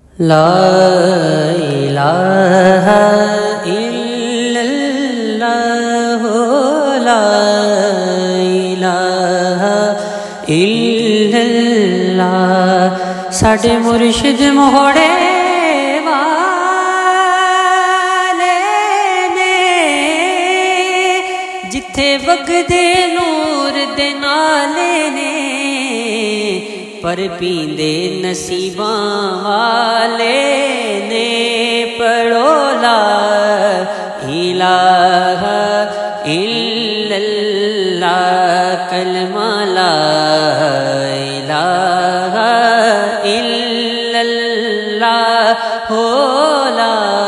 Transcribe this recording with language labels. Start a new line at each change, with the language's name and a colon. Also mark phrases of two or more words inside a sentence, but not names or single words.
Arabic: لا الہ الا اللہ لا الہ الا اللہ
Punjabi: ساڈے مرشد موڑے والے نے جتھے وگدے نور دے نالے نے پر پیندے نصیباں والے نے پڑھو لا
Arabic: الہ الا اللہ کلمہ لا الہ الا اللہ ہو لا